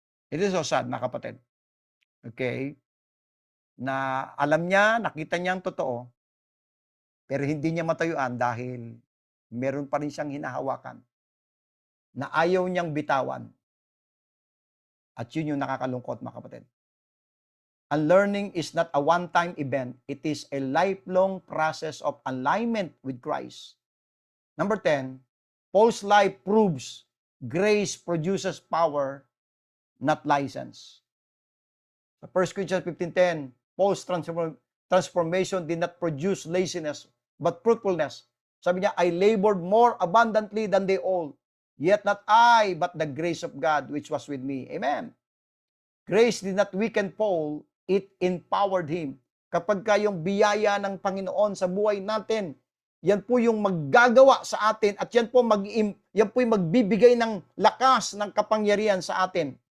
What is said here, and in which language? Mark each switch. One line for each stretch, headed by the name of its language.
English: It is so sad,
Filipino: mga kapatid. Okay? Na alam niya, nakita niya ang totoo, pero hindi niya matayuan dahil meron pa rin siyang hinahawakan na ayaw niyang bitawan. At yun yung nakakalungkot, mga kapatid.
English: Unlearning is not a one-time event. It is a lifelong process of alignment with Christ. Number 10, Paul's life proves grace produces power, not license. Sa 1 Corinthians 15:10, Paul's transformation did not produce laziness, but fruitfulness.
Filipino: Sabi niya,
English: I labored more abundantly than they all. Yet not I, but the grace of God which was with me. Amen. Grace did not weaken Paul, it empowered him.
Filipino: Kapag yung biyaya ng Panginoon sa buhay natin, yan po yung maggagawa sa atin at yan po yung magbibigay ng lakas, ng kapangyarihan sa atin.